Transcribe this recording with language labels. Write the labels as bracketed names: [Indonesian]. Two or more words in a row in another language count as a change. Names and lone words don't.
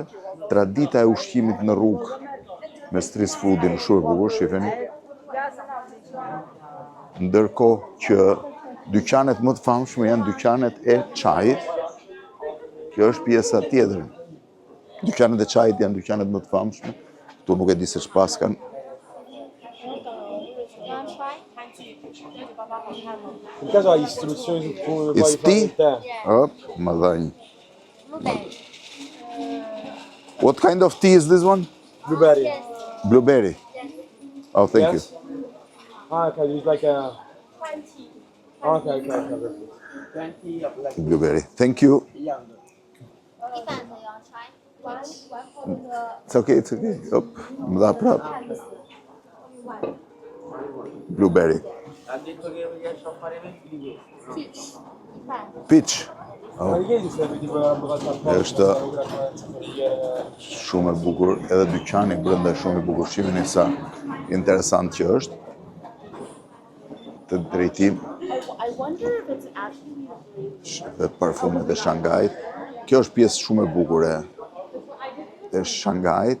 [Albanian] Tradita e ushqimit në rrugë me [English] street foodin [Albanian] shumë e bukur, shifeni. Ndërkohë që dyqanet më të famshme janë dyqanet e çajit. Kjo është pjesa tjetër. Dyqanet e çajit janë dyqanet më të famshme. Ktu nuk e di se ç'pas kanë. [Italian] In caso hai istruzioni su come [English] It's [Italian] puoi fare te. [Albanian] Më dhanj. [English] What kind of tea is this one? Blueberry. Blueberry. Oh, thank Yes. Okay, it's like a... Okay, perfect. you. Blueberry. Thank you. It's okay. [Albanian] Më dha prap. Blueberry. Peach. [Italian] Ma di che ti serve tipo la boccata [Albanian] Është shumë e bukur, edhe dyqani brenda shumë i bukur. Shiheni sa interesant që është. Të drejtim. Dhe parfumet e Shanghait. Kjo është pjesë shumë e bukur e Shanghait.